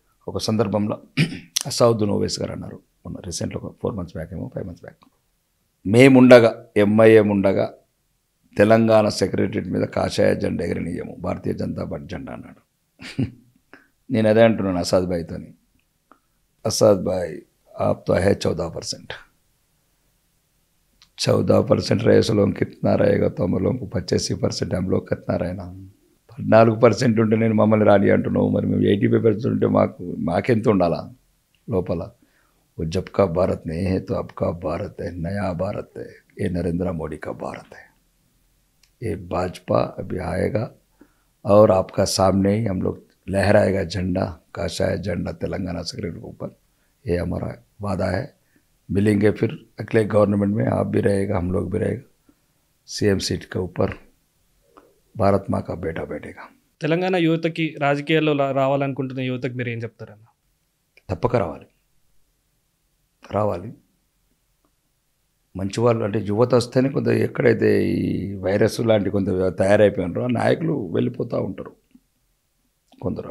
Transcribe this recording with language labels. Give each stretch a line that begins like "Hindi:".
Telugu: ఒక సందర్భంలో అసౌద్దీన్ ఓవైసీ గారు అన్నారు మొన్న రీసెంట్గా, 4 months బ్యాక్ ఏమో 5 months బ్యాక్, మేముండగా, ఎంఐఎం ఉండగా తెలంగాణ సెక్రటరియట్ మీద కాషాయ జెండా ఎగరనీయము, భారతీయ జనతా పార్టీ జెండా అన్నాడు. నేను అదే అంటున్నాను అసాద్ భాయ్తోని, అసాద్ భాయ్
Hindi: आप तो है 14%. 14% रहे सो लोग कितना रहेगा, तो हम लोगों को 85% हम लोग कितना रहना.
Telugu: 14% ఉంటే నేను మమ్మల్ని రాని అంటున్నావు, మరి మేము 85% ఉంటే మాకెంత ఉండాలా లోపల.
Hindi: वो जब का भारत नहीं है तो अब का भारत है, नया भारत है, ये नरेंद्र मोदी का भारत है। ये भाजपा अभी आएगा और आपका सामने ही हम लोग लहराएगा झंडा, काशाय झंडा तेलंगाना सेक्रेटरी के ऊपर। ये हमारा वादा है। मिलेंगे फिर अगले गवर्नमेंट में, आप भी रहेगा, हम लोग भी रहेगा। सीएम सीट के ऊपर భారత్ మా కా బేటా बैठेगा।
Telugu: తెలంగాణ యువతకి రాజకీయాల్లో రావాలనుకుంటున్న యువతకి మీరు ఏం చెప్తారన్న? తప్పక రావాలి, రావాలి. మంచి వాళ్ళు అంటే యువత వస్తేనే కొంత ఎక్కడైతే ఈ వైరస్ లాంటి కొంత తయారైపోయినారో ఆ నాయకులు వెళ్ళిపోతూ ఉంటారు కొందరు.